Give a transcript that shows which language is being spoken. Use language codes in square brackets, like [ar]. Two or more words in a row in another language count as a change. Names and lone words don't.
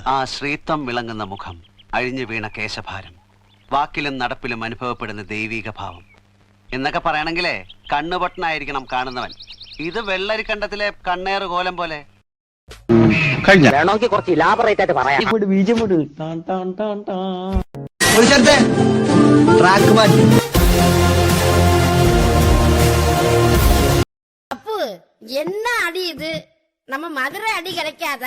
[ml] ആ ശ്രീത്വം വിളങ്ങുന്ന മുഖം, അഴിഞ്ഞു വീണ കേശഭാരം, വാക്കിലും നടപ്പിലും അനുഭവപ്പെടുന്ന ദൈവിക ഭാവം എന്നൊക്കെ പറയണെങ്കിലേ കണ്ണുപൊട്ടനായിരിക്കണം കാണുന്നവൻ. ഇത് വെള്ളരിക്കണ്ടത്തിലെ കണ്ണേറ് കോലം പോലെ. വേണമെങ്കിൽ കുറച്ച് ഇലാബറേറ്റ് ആയിട്ട് പറയാം. [ta] அப்பு என்ன அடி இது? நம்ம மதுரை அடி கிடைக்காதா?